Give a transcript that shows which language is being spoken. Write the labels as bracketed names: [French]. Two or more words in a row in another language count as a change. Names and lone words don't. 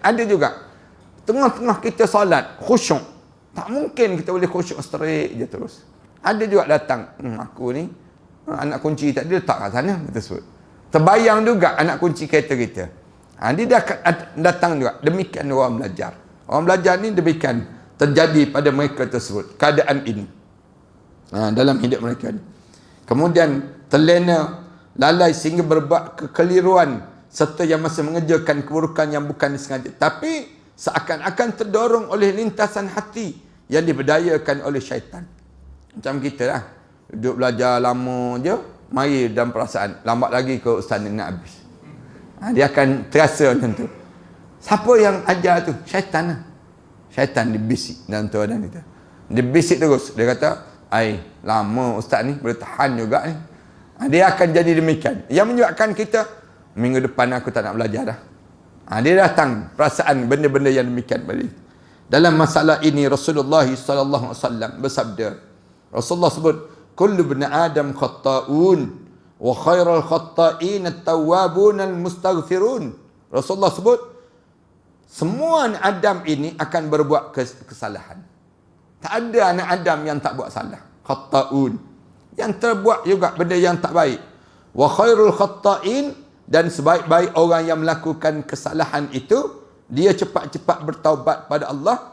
[Malay] Ada juga tengah-tengah kita solat khusyuk, tak mungkin kita boleh khusyuk straight je terus. Ada juga datang, aku ni anak kunci tadi letak kat sana, kita sebut. Terbayang juga anak kunci kereta kita. Dia dah datang juga. Demikian orang belajar. Orang belajar ni demikian terjadi pada mereka tersebut, keadaan ini dalam hidup mereka ni. [Indonesian] Kemudian terlena, lalai sehingga berbuat kekeliruan serta yang masih mengerjakan keburukan yang bukan disengaja, tapi seakan-akan terdorong oleh lintasan hati yang diberdayakan oleh syaitan. [Malay] Macam kita lah, duduk belajar lama je, mari dalam perasaan lambat lagi ke ustaz ni nak habis. Dia akan terasa macam tu. Siapa yang ajar tu? Syaitan lah. Syaitan dibisik dalam tu dan kita. Dia bisik terus. Dia kata, lama ustaz ni boleh tahan juga ni. Dia akan jadi demikian. Yang menyebabkan kita, minggu depan aku tak nak belajar dah. Dia datang perasaan benda-benda yang demikian. Dalam masalah ini Rasulullah SAW bersabda. Rasulullah sebut, [Arabic] كل ابن آدم خطاء وخير الخطائين التوابون المستغفرون. [Malay] Rasulullah sebut, semua anak Adam ini akan berbuat kesalahan. Tak ada anak Adam yang tak buat salah. Khatta'un. Yang terbuat juga benda yang tak baik. [Arabic] وخير الخطائين, [Malay] dan sebaik-baik orang yang melakukan kesalahan itu, dia cepat-cepat bertaubat pada Allah.